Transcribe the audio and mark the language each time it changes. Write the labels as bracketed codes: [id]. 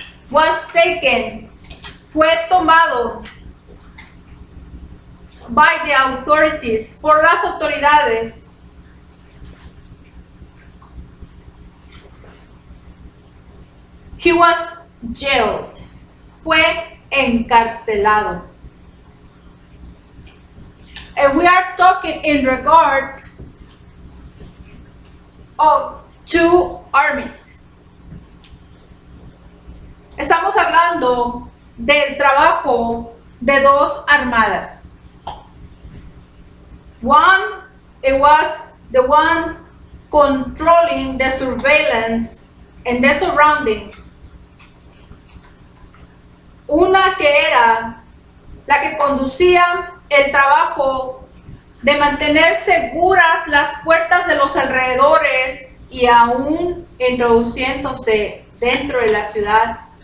[en] was taken, [es] fue tomado [en] by the authorities, [es] por las autoridades, [en] he was jailed, [es] fue encarcelado. [en] And we are talking in regards of two armies. [es] Estamos hablando del trabajo de dos armadas. [en] One, it was the one controlling the surveillance and the surroundings. [es] Una que era la que conducía el trabajo de mantener seguras las puertas de los alrededores y aún introduciéndose dentro de la ciudad.